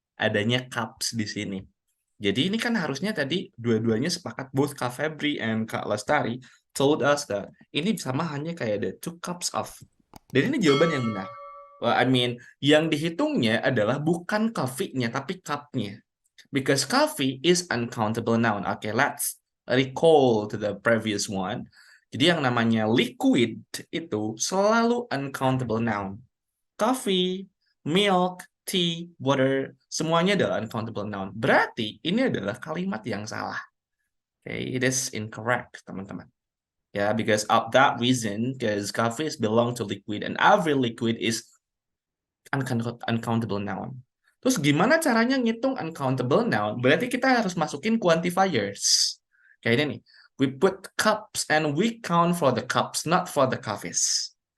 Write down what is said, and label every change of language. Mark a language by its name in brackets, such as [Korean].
[Indonesian] Adanya cups di sini. Jadi ini kan harusnya tadi dua-duanya sepakat, [English] both Kak Febri and Kak Lestari told us that [Indonesian] ini sama hanya kayak ada [English] 2 cups of. [Indonesian] Dan ini jawaban yang benar. [English] Well, I mean, [Indonesian] yang dihitungnya adalah bukan coffee-nya, tapi cup-nya. [English] Because coffee is uncountable noun. Okay, let's recall to the previous one. [Indonesian] Jadi yang namanya liquid itu selalu uncountable noun. Coffee, milk, tea, water, semuanya adalah uncountable noun. Berarti ini adalah kalimat yang salah. [English] Okay, it is incorrect, teman-teman. Yeah, because of that reason, because coffee is belong to liquid and every liquid is uncountable noun. [Indonesian] Terus gimana caranya ngitung uncountable noun? Berarti kita harus masukin quantifiers. Kayak ini nih. [English] We put cups and we count for the cups, not for the coffees.